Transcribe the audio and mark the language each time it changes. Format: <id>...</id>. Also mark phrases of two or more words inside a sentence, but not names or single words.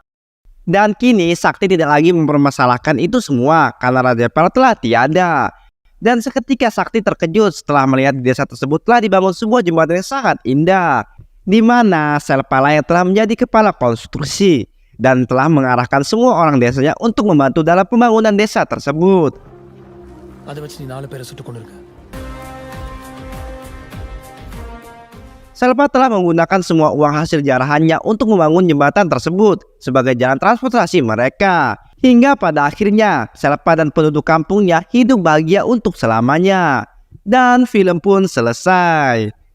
<id>Dan kini Sakti tidak lagi mempermasalahkan itu semua karena Rajapal telah tiada. Dan seketika Sakti terkejut setelah melihat di desa tersebut telah dibangun sebuah jembatan yang sangat indah, di mana Selpa yang telah menjadi kepala konstruksi dan telah mengarahkan semua orang desanya untuk membantu dalam pembangunan desa tersebut.</id> <ta>அதை வச்சு நீ 4 பேரை சுட்டுக் கொண்டிருக்க.</ta> <id>Selpa telah menggunakan semua uang hasil jarahannya untuk membangun jembatan tersebut sebagai jalan transportasi mereka. Hingga pada akhirnya Selpa dan penduduk kampungnya hidup bahagia untuk selamanya. Dan film pun selesai.</id>